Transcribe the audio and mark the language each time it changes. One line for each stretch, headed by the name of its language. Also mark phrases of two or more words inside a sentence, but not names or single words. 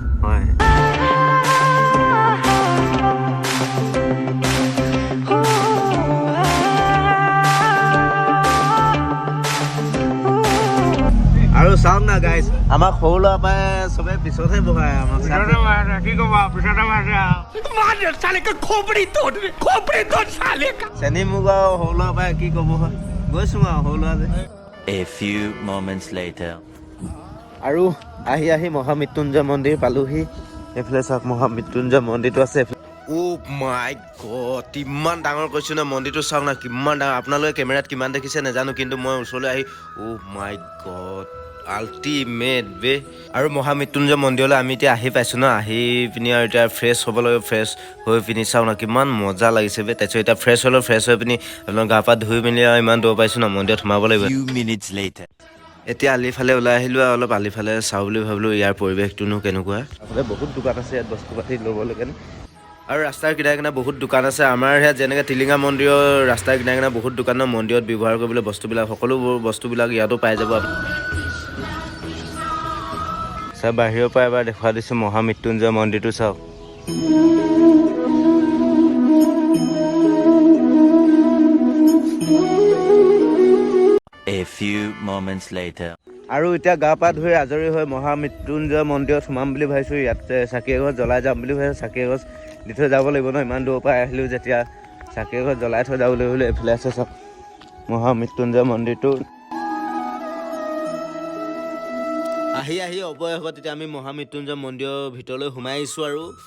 Assamese: হয় আৰু চাওক না গাইজ আমাক সৰু ল'ৰা পৰাই চবে পিছতহে বহাই আমাক কি ক'বা পিছতে চেনি মোক আৰু সৰু ল'ৰা পৰাই কি ক'ব হয় গৈছোঁ আৰু সৰু ল'ৰা যে
English: A few moments later.
Assamese: আৰু আহি মহা মৃত্যুঞ্জয় মন্দিৰ পালোহি এইফালে চাওক মহা মৃত্যুঞ্জয় মন্দিৰটো আছে
English: oh my god
Assamese: ইমান ডাঙৰ কৈছোঁ না মন্দিৰটো চাওক না কিমান ডাঙৰ আপোনালোকে কেমেৰাত কিমান দেখিছে নাজানো কিন্তু মই ওচৰলৈ আহি
English: oh my god
Assamese: আল্টিমেট বে আৰু মহা মৃত্যুঞ্জয় মন্দিৰলৈ আমি এতিয়া আহি পাইছোঁ ন আহি পিনি আৰু এতিয়া ফ্ৰেছ হ'ব লাগে ফ্ৰেছ হৈ পিনি চাওঁ না কিমান মজা লাগিছে বে তাৰপিছত এতিয়া ফ্ৰেছ হ'লোঁ ফ্ৰেছ হৈ পিনি আপোনাৰ গা পা ধুই মেলি আৰু ইমান দূৰ পাইছোঁ ন মন্দিৰত সোমাব লাগিব
English: Few minutes later.
Assamese: এতিয়া আলিফালে ওলাই আহিলোঁ আৰু অলপ আলিফালে চাওঁ বুলি ভাবিলোঁ ইয়াৰ পৰিৱেশটোনো কেনেকুৱা আপোনাৰ বহুত দোকান আছে ইয়াত বস্তু পাতি ল'বলৈ কাৰণে আৰু ৰাস্তাৰ কিনাৰে কিনাৰে বহুত দোকান আছে আমাৰ ইয়াত যেনেকৈ টিলিঙা মন্দিৰৰ ৰাস্তাৰ কিনাৰে কিনাৰে বহুত দোকানৰ মন্দিৰত ব্যৱহাৰ কৰিবলৈ বস্তুবিলাক সকলোবোৰ বস্তুবিলাক ইয়াতো পাই যাব চাওক বাহিৰৰ পৰা এবাৰ দেখুৱাই দিছোঁ মহা মৃত্যুঞ্জয় মন্দিৰটো চাওক
English: A few moments later.
Assamese: আৰু এতিয়া গা পা ধুই আজৰি হৈ মহা মৃত্যুঞ্জয় মন্দিৰত সোমাম বুলি ভাবিছোঁ ইয়াত চাকি এগছ জ্বলাই যাম বুলি ভাবিছোঁ চাকি এগছ দি থৈ যাব লাগিব ন ইমান দূৰৰ পৰা আহিলোঁ যেতিয়া চাকি এগছ জ্বলাই থৈ যাব লাগিব বুলি এইফালে আছে চাওক মহা মৃত্যুঞ্জয় মন্দিৰটো আহি অৱশেষত তেতিয়া আমি মহা মৃত্যুঞ্জয় মন্দিৰৰ ভিতৰলৈ সোমাই আহিছোঁ আৰু